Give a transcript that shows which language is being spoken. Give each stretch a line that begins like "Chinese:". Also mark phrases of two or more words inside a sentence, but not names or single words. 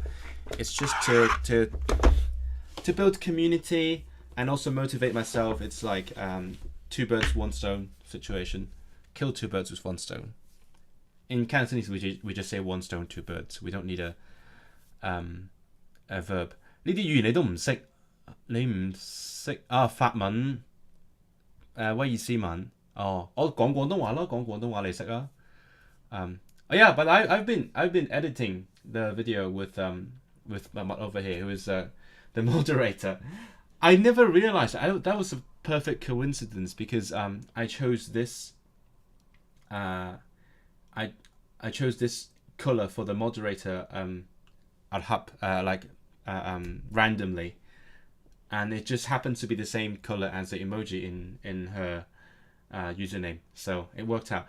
English: It's just to build community and also motivate myself. It's like two birds, one stone situation. Kill two birds with one stone. In Cantonese, we just say one stone, two birds. We don't need a verb.
Cantonese: 呢啲語言你都唔識，你唔識法文威爾斯文我講廣東話咯，講廣東話你識啊
English: yeah, but I've been editing the video with Mamat over here, who is the moderator. I never realized that was a perfect coincidence because I chose this I chose this color for the moderator randomly, and it just happens to be the same color as the emoji in her username, so it worked out.